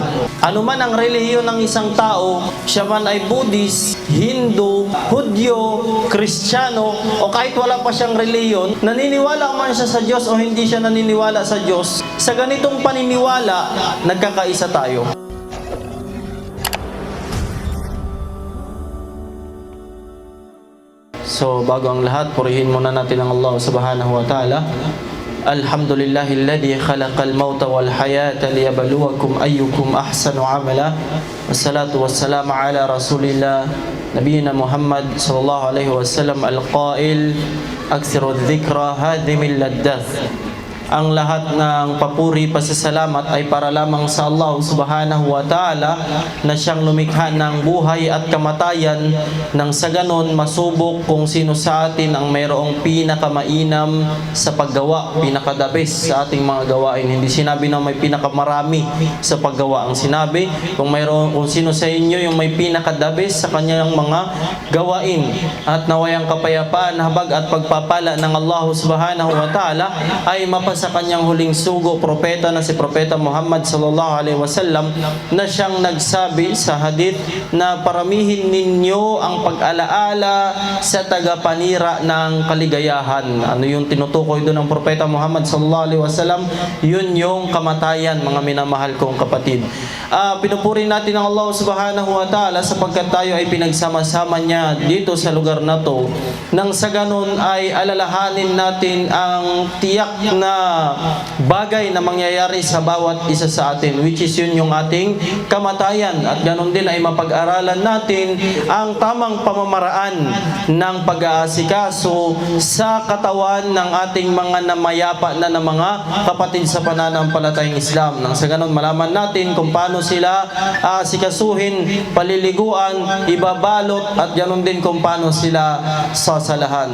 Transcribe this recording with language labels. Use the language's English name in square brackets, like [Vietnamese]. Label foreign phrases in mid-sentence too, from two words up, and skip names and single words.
[Filipino] Ano man ang relihiyon ng isang tao, siya man ay Buddhist, Hindu, Hudyo, Kristiyano, o kahit wala pa siyang relihiyon, naniniwala man siya sa Diyos o hindi siya naniniwala sa Diyos, sa ganitong paniniwala, nagkakaisa tayo. So, bago ang lahat, purihin muna natin ang Allah [Arabic] سبحانه وتعالى. الحمد لله الذي خلق الموت والحياة ليبلوكم أيكم أحسن عملا. والصلاة والسلام على رسول الله نبينا محمد صلى الله عليه وسلم القائل أكثروا ذكر هاذم اللذات. [Filipino] Ang lahat ng papuri, pasasalamat ay para lamang sa Allah [Arabic] سبحانه وتعالى [Filipino] na siyang lumikha ng buhay at kamatayan nang sa ganon masubok kung sino sa atin ang mayroong pinakamainam sa paggawa, pinakadabis sa ating mga gawain. Hindi sinabi na may pinakamarami sa paggawa. Ang sinabi kung sino sa inyo yung may pinakadabis sa kanyang mga gawain, at naway ang kapayapaan, habag at pagpapala ng Allah [Arabic] سبحانه وتعالى [Filipino] ay sa kanyang huling sugo, propeta na si Propeta Muhammad [Arabic] صلى الله عليه وسلم, [Filipino] na siyang nagsabi sa hadith na paramihin ninyo ang pag-alaala sa tagapanira ng kaligayahan. Ano yung tinutukoy doon ng Propeta Muhammad [Arabic] صلى الله عليه وسلم? [Filipino] Yun yung kamatayan, mga minamahal kong kapatid. Pinupuri natin ang Allah [Arabic] سبحانه وتعالى [Filipino] sapagkat tayo ay pinagsama-sama niya dito sa lugar na to, nang sa ganun ay alalahanin natin ang tiyak na bagay na mangyayari sa bawat isa sa atin, [English] which is [Filipino] yun yung ating kamatayan. At ganun din ay mapag-aralan natin ang tamang pamamaraan ng pag-aasikaso sa katawan ng ating mga namayapa na mga kapatid sa pananampalatayang Islam. Nang sa ganun malaman natin kung paano sila asikasuhin, paliliguan, ibabalot, at ganun din kung paano sila sasalahan.